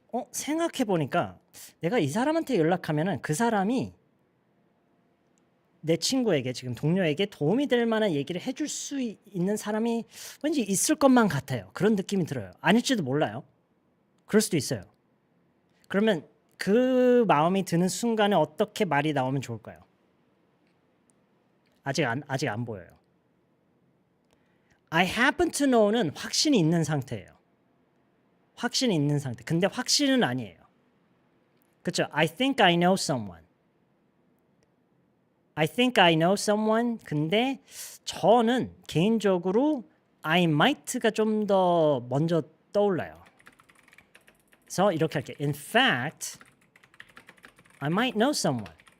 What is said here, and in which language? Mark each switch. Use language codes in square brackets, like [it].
[ko] 생각해보니까 내가 이 사람한테 연락하면은 그 사람이 내 친구에게 지금 동료에게 도움이 될 만한 얘기를 해줄 수 있는 사람이 왠지 있을 것만 같아요. 그런 느낌이 들어요. 아닐지도 몰라요. 그럴 수도 있어요. 그러면 그 마음이 드는 순간에 어떻게 말이 나오면 좋을까요? 아직 안 보여요. [en] I happen to know [ko] 는 확신이 있는 상태예요. 확신이 있는 상태. 근데 확신은 아니에요. 그렇죠? [en] I think I know someone. I think I know someone. [ko] 근데 저는 개인적으로 [en] I might [ko] 가 좀 더 먼저 떠올라요. 그래서 이렇게 할게. [en] In fact, I might know someone.